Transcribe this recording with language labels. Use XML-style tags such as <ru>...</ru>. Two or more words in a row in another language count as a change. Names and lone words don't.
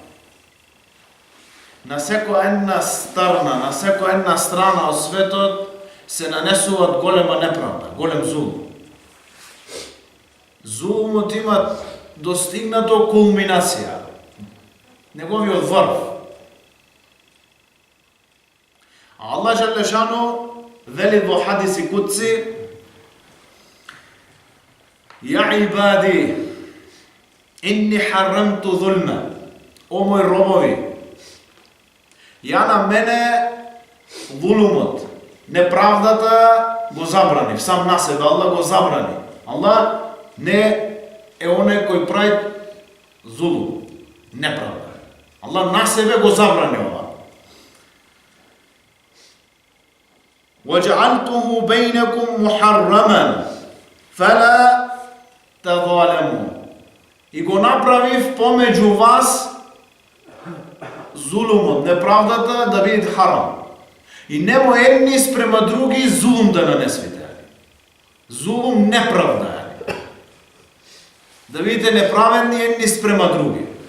<mk>На секоја една страна, на секоја една страна од светот се нанесуваат голема неправда, голем зулм. Зулмот има достигнато кулминација, неговиот врв. Аллах Джелешану вели во хадиси кудси:</mk> <ar>"يا عبادي، إني حرمت الظلم",</ar> <mk>о мои робови, ја на мене зулумот, неправдата го забранив, сам на себе Аллах го забрани. Аллах не е оној кој прави зулум, неправда. Аллах на себе го забрани ова.</mk> <ar>وَجَعَلْتُهُ بَيْنَكُمْ مُحَرَّمًا فَلَا تَظَالَمُوا.</ar> <mk>И го направив помеѓу вас зулумот, неправдата да биде харам. И немо едни спрема други зулум да нанесвите. Зулум неправда. Да бидете неправедни едни спрема други.</mk>